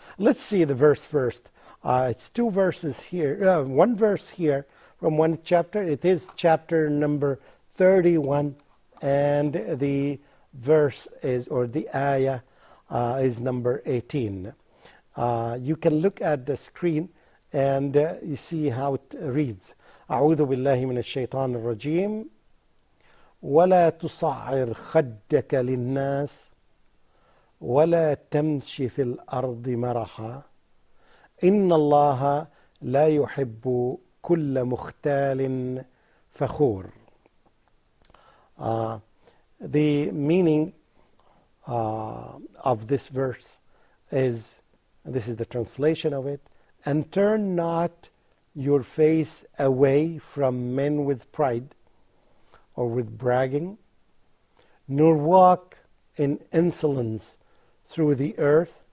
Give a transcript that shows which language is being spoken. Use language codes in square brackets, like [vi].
[en] Let's see the verse first. It's two verses here, one verse here from one chapter. It is chapter number 31, and the verse is, or the ayah is number 18. You can look at the screen and you see how it reads. [ar] أعوذ بالله من الشيطان الرجيم ولا تصعر خدك للناس ولا تمشي في الأرض مرحا إن الله لا يحب كل مختال فخور. [en] The meaning of this verse is, this is the translation of it, and turn not your face away from men with pride or with bragging, nor walk in insolence through the earth.